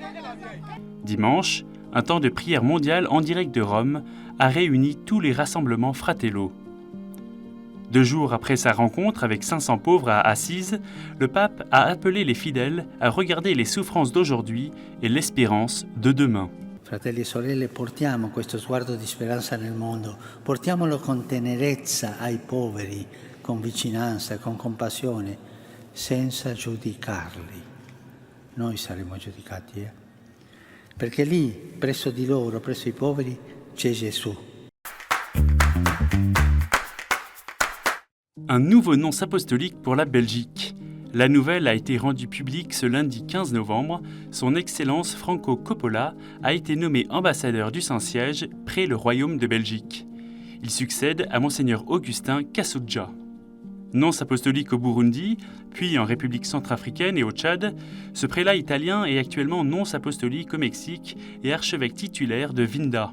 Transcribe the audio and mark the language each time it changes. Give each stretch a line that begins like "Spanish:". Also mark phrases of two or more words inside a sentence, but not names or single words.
French: Dimanche, un temps de prière mondiale en direct de Rome a réuni tous les rassemblements Fratello. 2 jours après sa rencontre avec 500 pauvres à Assise, le pape a appelé les fidèles à regarder les souffrances d'aujourd'hui et l'espérance de demain.
Italian: Fratelli e sorelle, portiamo questo sguardo di speranza nel mondo, portiamolo con tenerezza ai poveri, con vicinanza, con compassione, senza giudicarli. Noi saremo giudicati, Perché lì, presso di loro, presso i poveri, c'è Gesù.
French: Un nouveau nonce apostolique pour la Belgique. La nouvelle a été rendue publique ce lundi 15 novembre. Son Excellence Franco Coppola a été nommé ambassadeur du Saint-Siège près le Royaume de Belgique. Il succède à Monseigneur Augustin Kassoudja. Nonce apostolique au Burundi, puis en République centrafricaine et au Tchad, ce prélat italien est actuellement nonce apostolique au Mexique et archevêque titulaire de Vinda.